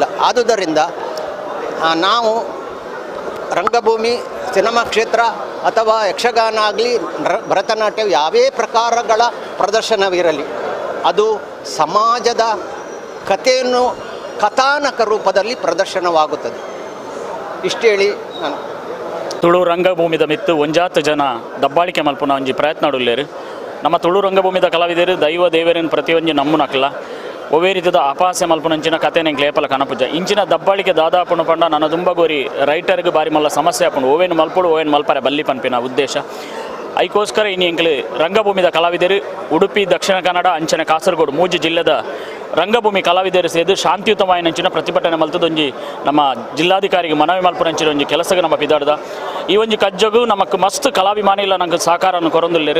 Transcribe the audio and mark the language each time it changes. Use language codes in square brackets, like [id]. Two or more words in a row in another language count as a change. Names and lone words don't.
[kn] ಆದುದರಿಂದ ನಾವು ರಂಗಭೂಮಿ, ಸಿನಿಮಾ ಕ್ಷೇತ್ರ ಅಥವಾ ಯಕ್ಷಗಾನ ಆಗಲಿ, ಭರತನಾಟ್ಯ ಯಾವೇ ಪ್ರಕಾರಗಳ ಪ್ರದರ್ಶನವಿರಲಿ ಅದು ಸಮಾಜದ ಕಥೆಯನ್ನು ಕಥಾನಕ ರೂಪದಲ್ಲಿ ಪ್ರದರ್ಶನವಾಗುತ್ತದೆ. ಇಷ್ಟೇಳಿ ನಾನು [tcy] ತುಳು ರಂಗಭೂಮಿದ ಮಿತ್ತು ಒಂಜಾತು ಜನ ದಬ್ಬಾಳಿಕೆ ಮಲ್ಪುನ ಒಂಜಿ ಪ್ರಯತ್ನ ನಡುಲ್ಲೇರು. ನಮ್ಮ ತುಳು ರಂಗಭೂಮಿದ ಕಲಾವಿದರು ದೈವ ದೇವರಿನ ಪ್ರತಿಯೊಂದು ನಮ್ಮನಕ್ಲ ಒವೇ ರೀತಿಯ ಅಪಹಾಸ್ಯ ಮಲ್ಪುನಂಚಿನ ಕತೆ ನಂಗೆ ಲೇಪಲ ಕನಪುಜ ಇಂಚಿನ ದಬ್ಬಾಳಿಕೆ ದಾದಾಪುಣ ಪಂಡ ನನ್ನ ದುಂಬಗೋರಿ ರೈಟರ್ಗೆ ಬಾರಿ ಮಲ್ಲ ಸಮಸ್ಯೆ ಹಾಕೊಂಡು ಓವೇನು ಮಲ್ಪುಡು ಓವೇನು ಮಲ್ಪರೆ ಬಲ್ಲಿ ಪನ್ಪಿನ ಉದ್ದೇಶ [kn] ಅದಕ್ಕೋಸ್ಕರ ಇನ್ನು [tcy] ಎಂಕ್ಲು ರಂಗಭೂಮಿದ ಕಲಾವಿದರು ಉಡುಪಿ, ದಕ್ಷಿಣ ಕನ್ನಡ, ಅಂಚನೆ ಕಾಸರಗೋಡು ಮೂಜಿ ಜಿಲ್ಲೆದ ರಂಗಭೂಮಿ ಕಲಾವಿದರು ಸೇರಿ ಶಾಂತಿಯುತವಾಯಿನಂಚಿನ ಪ್ರತಿಭಟನೆ ಮಲ್ತದೊಂಜಿ ನಮ್ಮ ಜಿಲ್ಲಾಧಿಕಾರಿಗೆ ಮನವಿ ಮಲ್ಪುನಂಚಿನ ಒಂಜಿ ಕೆಲಸಕ್ಕೆ ನಮ್ಮ ಬಿದ್ದಾಡ್ದ ಈ ಒಂಜಿ ಕಜ್ಜಗು ನಮಕ್ ಮಸ್ತ್ ಕಲಾಭಿಮಾನಿ ಇಲ್ಲ ನಂಗೆ ಸಹಕಾರವನ್ನು ಕೊರೊಂದುಲ್ಲೇರು.